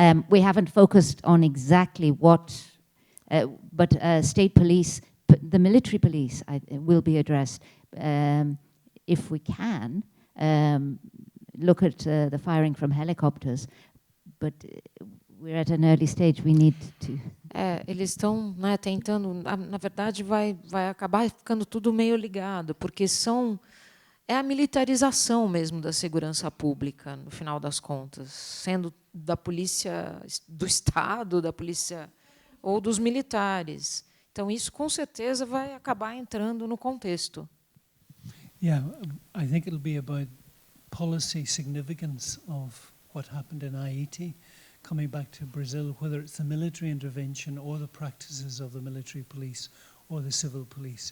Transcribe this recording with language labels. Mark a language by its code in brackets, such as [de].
[en] We haven't focused on exactly what, but state police, the military police will be addressed. If we can, look at the firing from helicopters, but we're at an early stage, we need to... [pt] Eles estão, né, tentando, na verdade vai acabar ficando tudo meio ligado, porque é a militarização mesmo da segurança pública, no final das contas, sendo da polícia do Estado, da polícia ou dos militares. Então, isso, com certeza, vai acabar entrando no contexto. [en] Yeah, I think it'll be about policy significance of what happened in Haiti, coming back to Brazil, whether it's the military intervention or the practices of the military police or the civil police.